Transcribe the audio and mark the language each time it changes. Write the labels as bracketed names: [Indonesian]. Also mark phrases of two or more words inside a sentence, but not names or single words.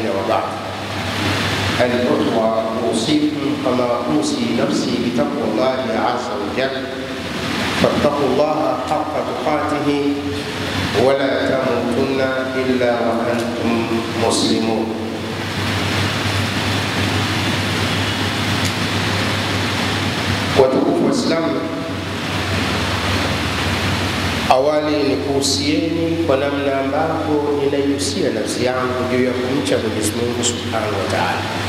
[Arabic] وبعد، الأخوة، أوصيكم كما أوصي نفسي بتقوى الله عز وجل، فاتقوا الله حق تقاته ولا تموتن إلا وأنتم مسلمون. [Swahili] Watukufu wa Islam, awali ni kuhusieni kwa namna ambavyo ninaihusia nafsi yangu juu ya kumcha Mwenyezi Mungu [Arabic] سبحانه وتعالى.